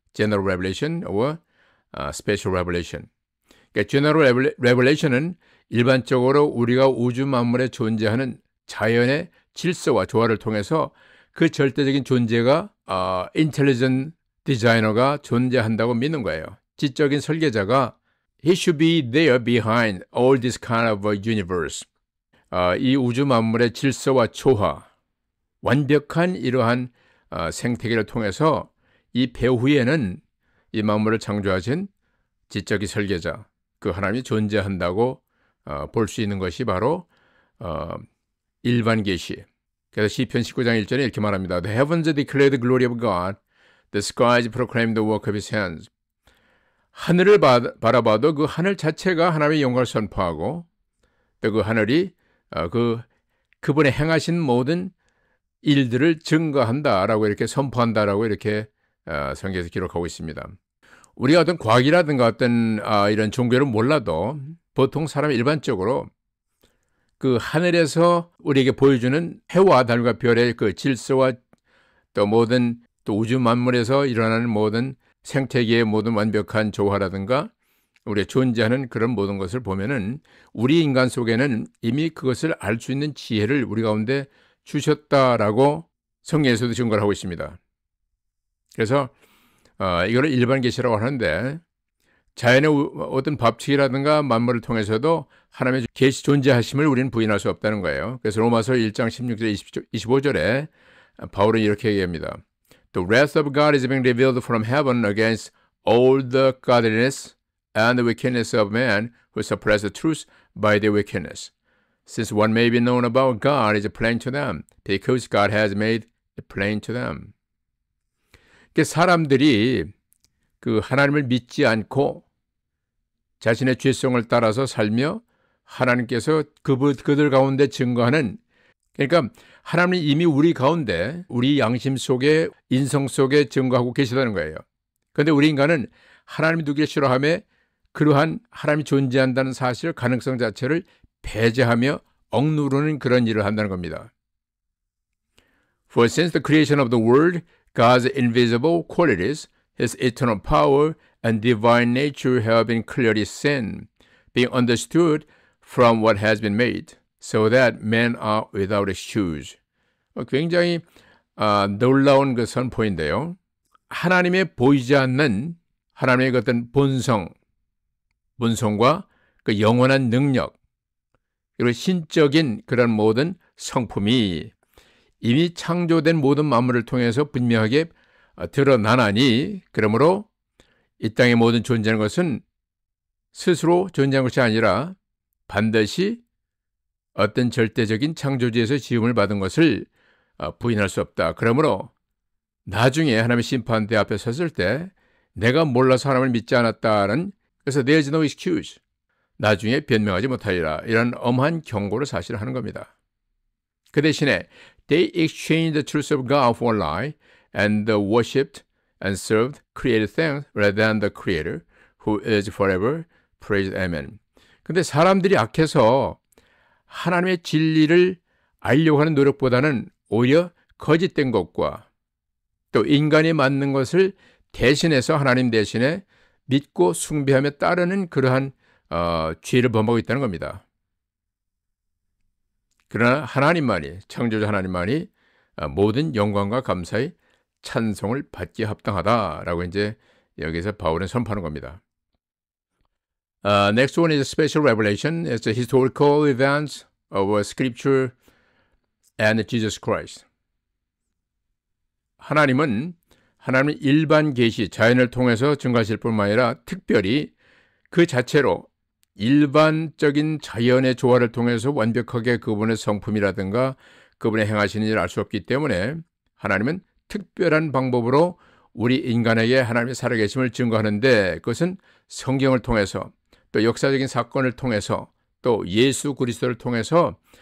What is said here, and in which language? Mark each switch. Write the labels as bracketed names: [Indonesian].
[English] General Revelation or Special Revelation. [Korean] 그러니까 General Revelation은 일반적으로 우리가 우주 만물에 존재하는 자연의 질서와 조화를 통해서 그 절대적인 존재가 Intelligent Designer가 존재한다고 믿는 거예요. 지적인 설계자가 [English] He should be there behind all this kind of universe. [Korean] 이 우주 만물의 질서와 조화, 완벽한 이러한 생태계를 통해서 이 배후에는 이 만물을 창조하신 지적인 설계자, 그 하나님이 존재한다고 볼 수 있는 것이 바로 일반 계시. 그래서 시편 19장 1절에 이렇게 말합니다. [English] The heavens declare the glory of God. The skies proclaim the work of his hands. [Korean] 하늘을 바라봐도 그 하늘 자체가 하나님의 영광을 선포하고, 또 그 하늘이 그분의 행하신 모든 일들을 증거한다라고 이렇게 선포한다라고 이렇게 성경에서 기록하고 있습니다. 우리가 어떤 과학이라든가 어떤 이런 종교를 몰라도 보통 사람이 일반적으로 그 하늘에서 우리에게 보여주는 해와 달과 별의 그 질서와 또 모든 또 우주 만물에서 일어나는 모든 생태계의 모든 완벽한 조화라든가 우리가 존재하는 그런 모든 것을 보면은 우리 인간 속에는 이미 그것을 알 수 있는 지혜를 우리 가운데 주셨다라고 성경에서도 증거를 하고 있습니다. 그래서 이거를 일반 계시라고 하는데 자연의 어떤 법칙이라든가 만물을 통해서도 하나님의 계시 존재하심을 우리는 부인할 수 없다는 거예요. 그래서 로마서 1장 16절 25절에 바울은 이렇게 얘기합니다. [English] The wrath of God is being revealed from heaven against all the godliness and the wickedness of man who suppress the truth by their wickedness. Since what may be known about God is plain to them, because God has made it plain to them. [Korean] 사람들이 그 하나님을 믿지 않고 자신의 죄성을 따라서 살며 하나님께서 그들 가운데 증거하는, 그러니까 하나님이 이미 우리 가운데 우리 양심 속에 인성 속에 증거하고 계시다는 거예요. 그런데 우리 인간은 하나님이 누구를 싫어하며 그러한 하나님이 존재한다는 사실 가능성 자체를 배제하며 억누르는 그런 일을 한다는 겁니다. [English] For since the creation of the world, God's invisible qualities, His eternal power and divine nature have been clearly seen, being understood from what has been made, so that men are without excuse. [Korean] 굉장히 놀라운 그 선포인데요. 하나님의 보이지 않는 하나님의 어떤 본성과 그 영원한 능력, 그리고 신적인 그런 모든 성품이 이미 창조된 모든 만물을 통해서 분명하게 드러나나니, 그러므로 이 땅의 모든 존재하는 것은 스스로 존재하는 것이 아니라 반드시 어떤 절대적인 창조주에서 지음을 받은 것을 부인할 수 없다. 그러므로 나중에 하나님의 심판대 앞에 섰을 때 내가 몰라서 하나님을 믿지 않았다는, 그래서 [English] there is no excuse, [Korean] 나중에 변명하지 못하리라, 이런 엄한 경고를 사실 하는 겁니다. 그 대신에 [English] they exchanged the truth of God for a lie and worshipped and served created things rather than the Creator who is forever praised. Amen. [Korean] 근데 사람들이 악해서 하나님의 진리를 알려고 하는 노력보다는 오히려 거짓된 것과 또 인간이 맞는 것을 대신해서 하나님 대신에 믿고 숭배하며 따르는 그러한 죄를 범하고 있다는 겁니다. 그러나 하나님만이, 창조자 하나님만이 모든 영광과 감사의 찬송을 받기에 합당하다라고 이제 여기서 바울은 선포하는 겁니다. [English] Next one is a special revelation. It's the historical events of Scripture and Jesus Christ. [Korean] 하나님은 일반 계시, 자연을 통해서 증거하실 뿐만 아니라 특별히 그 자체로 일반적인 자연의 조화를 통해서 완벽하게 그분의 성품이라든가 그분의 행하시는 일을 알 수 없기 때문에 하나님은 특별한 방법으로 우리 인간에게 하나님의 살아계심을 증거하는데, 그것은 성경을 통해서 또 역사적인 사건을 통해서 또 예수 그리스도를 통해서